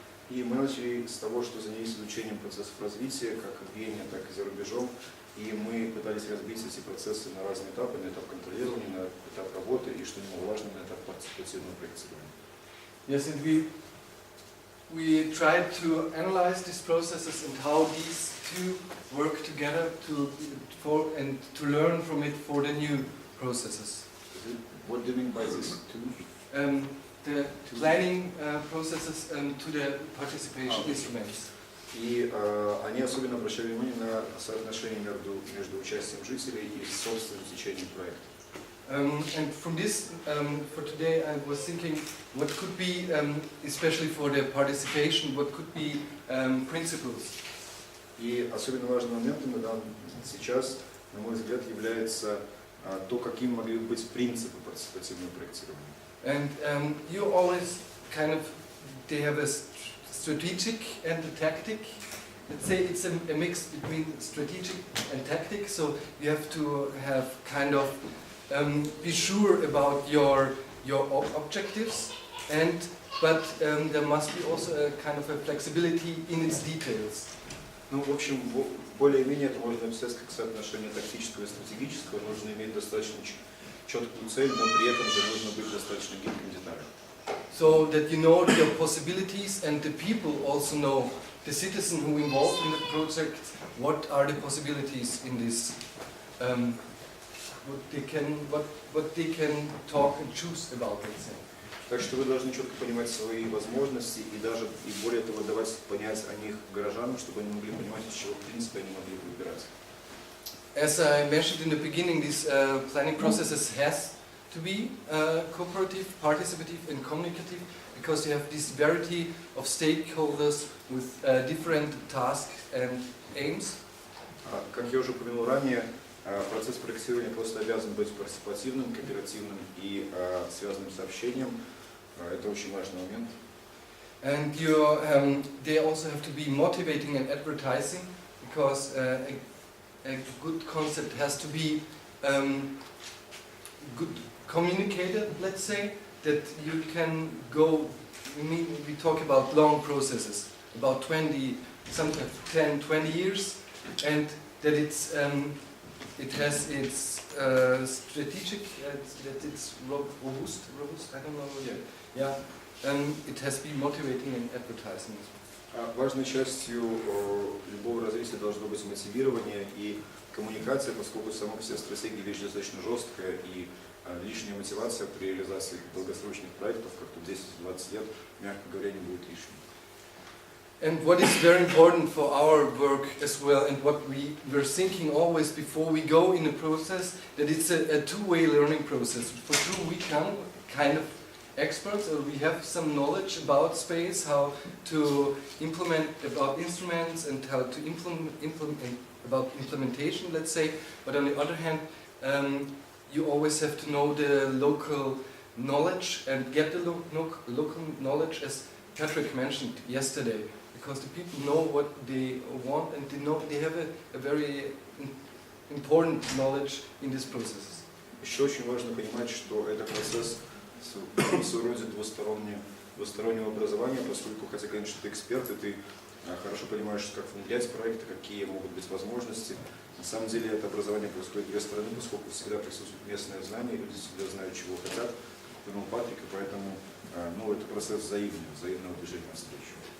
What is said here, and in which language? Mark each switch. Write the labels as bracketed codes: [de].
[ru] И мы начали с того, что занялись изучением процессов развития, как в Вене, так и за рубежом. И мы пытались разбить эти процессы на разные этапы, на этап контролирования, на этап работы и, что немаловажно, на этап партисипативного проектирования. [en] Yes, and we tried to analyze these processes and how these two work together to learn from it for the new processes. What do you mean by these two? The planning processes to the participation instruments. [ru] И они особенно обращали внимание на соотношение между участием жителей и собственным течением проекта. [en] And from this, for today, I was thinking, what could be, especially for the participation, what could be principles? [ru] И особенно важным моментом сейчас, на мой взгляд, является то, какими могли быть принципы партисипативного проектирования. [en] And you always kind of, they have a strategic and a tactic. Let's say it's a mix between strategic and tactic, so you have to have kind of be sure about your objectives, but there must be also a kind of a flexibility in its details. [ru] Ну, в общем, более-менее это можно описать как соотношение тактического и стратегического. Нужно иметь достаточно четкую цель, но при этом же нужно быть достаточно гибким деталям. [en] So that you know your possibilities, and the people also know, the citizen who involved in the project, what are the possibilities in this, what they can talk and choose about, let's say. [ru] Так что вы должны четко понимать свои возможности и даже, и более того, давать понять о них горожанам, чтобы они могли понимать, из чего, в принципе, они могли бы выбирать. [en] As I mentioned in the beginning, these planning processes has to be cooperative, participative and communicative, because you have this variety of stakeholders with different tasks and aims. [ru] Как я уже упомянул ранее, процесс проектирования просто обязан быть партисипативным, кооперативным и связанным с общением. Это очень важный момент. [en] And they also have to be motivating and advertising, because a good concept has to be good communicated, let's say, that you can go, we talk about long processes, about 10, 20 years, and that it has its strategic, that it's robust, I don't know, yeah, it has to be motivating and advertising. [ru] Важной частью любого развития должно быть мотивирование и коммуникация, поскольку сама по себе стратегия вещь достаточно жесткая, и лишняя мотивация при реализации долгосрочных проектов, как тут 10-20 лет, мягко говоря, не будет лишней. [en] And what is very important for our work as well, and what we were thinking always before we go in a process, that it's a two-way learning process. For sure we come kind of experts, or we have some knowledge about space, how to implement, about instruments, and how to implement about implementation, let's say. But on the other hand, you always have to know the local knowledge and get the local knowledge, as Patrick mentioned yesterday, because the people know what they want, and they have a very important knowledge in these processes. [ru] Еще очень важно понимать, что это процесс в своем роде двустороннего образования, поскольку, хотя, конечно, ты эксперт, и ты хорошо понимаешь, как внедрять проекты, какие могут быть возможности. На самом деле это образование происходит с две стороны, поскольку всегда присутствует местное знание, люди всегда знают, чего хотят, как упомянул Патрик, и поэтому это процесс взаимного движения навстречу.